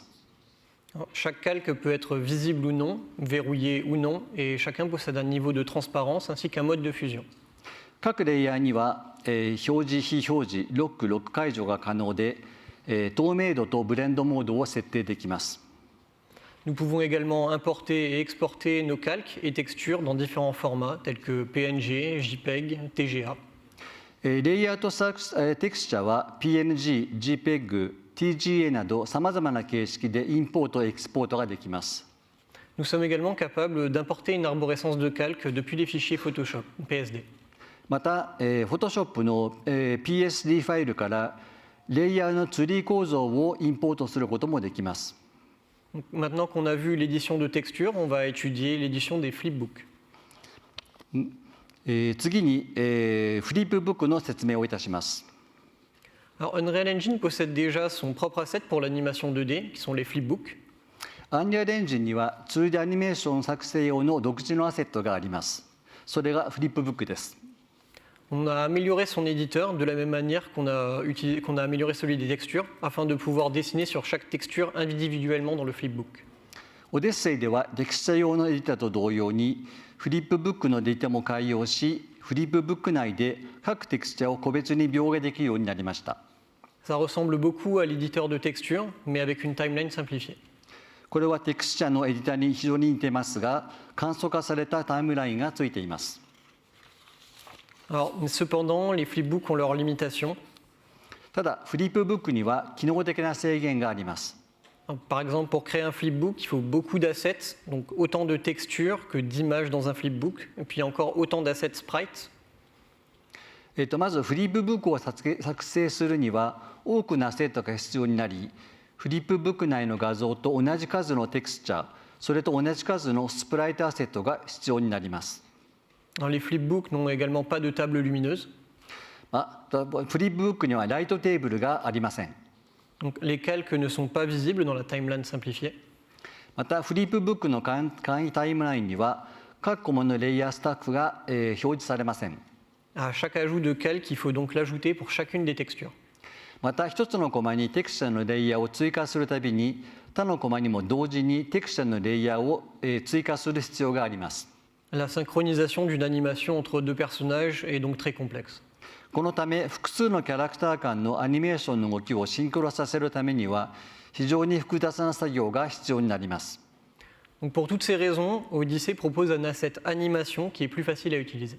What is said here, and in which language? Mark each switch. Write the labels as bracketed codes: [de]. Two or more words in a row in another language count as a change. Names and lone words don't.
[fr] Chaque calque peut être visible ou non, verrouillé ou non, et chacun possède un niveau de transparence ainsi qu'un mode de fusion. [ja] 各レイヤーには、表示、非表示、ロック解除が可能で、透明度とブレンドモードを設定できます。 [fr] Nous pouvons également importer et exporter nos calques et textures dans différents formats tels que PNG, JPEG, TGA. [ja] レイヤーとテクスチャは PNG、JPEG、 TGA などさまざまな形式でインポート・エキスポートができます。 [fr] Nous sommes également capables d'importer une arborescence de calque depuis les fichiers Photoshop, PSD. [ja] また、Photoshop の、PSD ファイルからレイヤーのツリー構造をインポートすることもできます。 [fr] Donc, maintenant qu'on a vu l'édition de texture, on va étudier l'édition des flipbooks. [ja] 次に、フリップブックの説明をいたします。 [fr] Alors, Unreal Engine possède déjà son propre asset pour l'animation 2D, qui sont les flipbooks. [ja] Unreal Engine には 2D アニメーション作成用の独自のアセットがあります。それがフリップブックです。 [fr] On a amélioré son éditeur de la même manière qu'on a amélioré celui des textures, afin de pouvoir dessiner sur chaque texture individuellement dans le flipbook. [ja] オデッセイではテクスチャ用のエディタと同様にフリップブックのデータも改用し、フリップブック内で各テクスチャを個別に描画できるようになりました。 [fr] Ça ressemble beaucoup à l'éditeur de texture, mais avec une timeline simplifiée. [ja] これはテクスチャのエディタに非常に似てますが、簡素化されたタイムラインがついています。 [fr] Alors, cependant, les flipbooks ont leurs limitations. [ja] ただ、フリップブックには機能的な制限があります。 [fr] Par exemple, pour créer un flipbook, il faut beaucoup d'assets, donc autant de textures que d'images dans un flipbook, et puis encore autant d'assets sprites. [ja] まずフリップブックを作成するには多くのアセットが必要になり、フリップブック内の画像と同じ数のテクスチャー、それと同じ数のスプライトアセットが必要になります。 [fr] Alors, les flipbooks n'ont également pas de table lumineuse. [ja] フリップブックにはライトテーブルがありません。 [fr] Donc, les calques ne sont pas visibles dans la timeline simplifiée. [ja] またフリップブックの簡易タイムラインには各コマのレイヤースタッフが、表示されません。 [fr] À chaque ajout de calque, il faut donc l'ajouter pour chacune des textures. [ja] また一つのコマにテクスチャのレイヤーを追加するたびに他のコマにも同時にテクスチャのレイヤーを、追加する必要があります。 [fr] La synchronisation d'une animation entre deux personnages est donc très complexe. [ja] このため複数のキャラクター間のアニメーションの動きをシンクロさせるためには非常に複雑な作業が必要になります。 [fr] Donc, pour toutes ces raisons, Odyssey propose un asset animation qui est plus facile à utiliser.